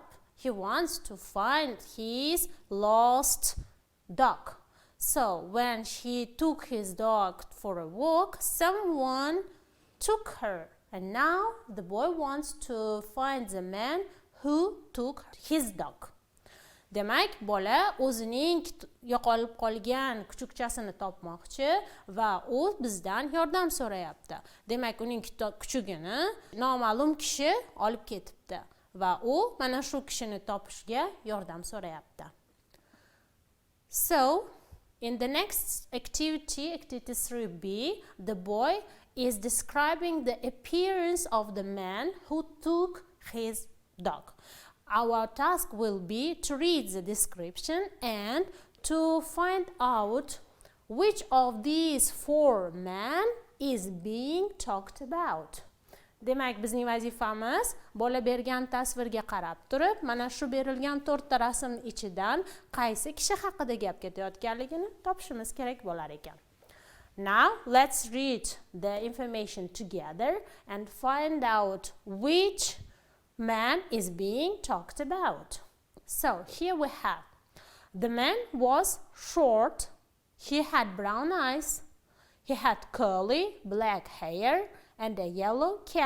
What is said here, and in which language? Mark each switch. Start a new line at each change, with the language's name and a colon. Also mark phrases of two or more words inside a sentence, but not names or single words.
English: He wants to find his lost dog. So when he took his dog for a walk, someone took her. And now the boy wants to find the man who took his dog.
Uzbek: Demak, bola o'zining yo'qolib qolgan kuchukchasini topmoqchi va u bizdan yordam so'rayapti. Demak, uning kuchugini noma'lum kishi olib ketibdi va u mana shu kishini topishga yordam so'rayapti.
English: So, in the next activity, activity 3B, the boy is describing the appearance of the man who took his dog. Our task will be to read the description and to find out which of these four men is being talked about.
Uzbek: Demak, bizning vazifamiz bola bergan tasvirga qarab turib, mana shu berilgan 4 ta rasm ichidan qaysi kishi haqida gap ketayotganligini topishimiz kerak bo'lar ekan.
English: Now, let's read the information together and find out which man is being talked about. So, here we have the man was short, he had brown eyes, he had curly black hair and a yellow cap.